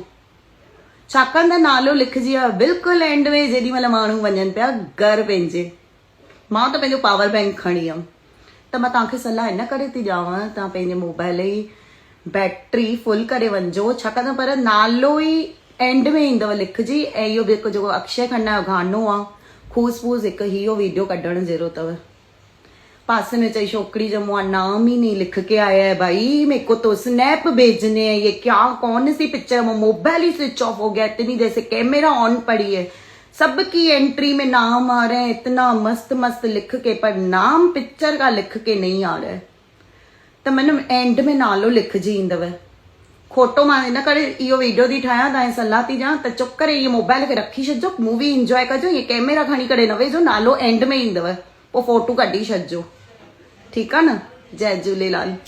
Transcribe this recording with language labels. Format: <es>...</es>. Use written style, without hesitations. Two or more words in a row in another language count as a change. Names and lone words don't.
<sd>छाकाणि त नालो लिखजी आयो बिल्कुलु एंड में, जेॾी महिल माण्हू वञनि पिया घर पंहिंजे। मां त पंहिंजो</sd> <en>power bank</en> <sd>खणी वियमि। त मां तव्हांखे सलाह इन करे थी ॾियांव, तव्हां पंहिंजे मोबाइल जी बैटरी फुल करे वञिजो, छाकाणि त पर नालो ई एंड में ईंदव लिखजी। ऐं इहो बि हिकु जेको अक्षय खन्ना जो गानो आहे फूस फूस, हिकु हीरो वीडियो कढण जहिड़ो अथव।</sd> <hi>पास में</hi> <sd>चई छोकरी जो</sd> <hi>मुआ नाम ही नहीं लिख के आया है भाई, मेरे को तो स्नैप भेजने हैं, ये क्या कौन सी पिक्चर, वो मोबाइल ही</hi> <en>switch off</en> <hi>हो गया, इतनी देर से</hi> <en>camera on</en> <hi>पड़ी है, सबकी एंट्री में नाम आ रहे हैं इतना मस्त मस्त लिख के, पर नाम पिक्चर का लिख के नहीं आ रहा है। तो मैंने</hi> <sd>एंड में नालो लिखजी ईंदव। खोटो मां इन करे इहो वीडियो थी ठाहियां, तव्हांजी सलाह थी ॾियां त चुप करे इहे मोबाइल खे रखी छॾिजो, मूवी इंजॉय कजो, इहे कैमरा खणी करे न वेझो, नालो एंड में ईंदव, पोइ फोटो कढी छॾिजो। ठीकु आहे न? जय झूलेलाल।</sd>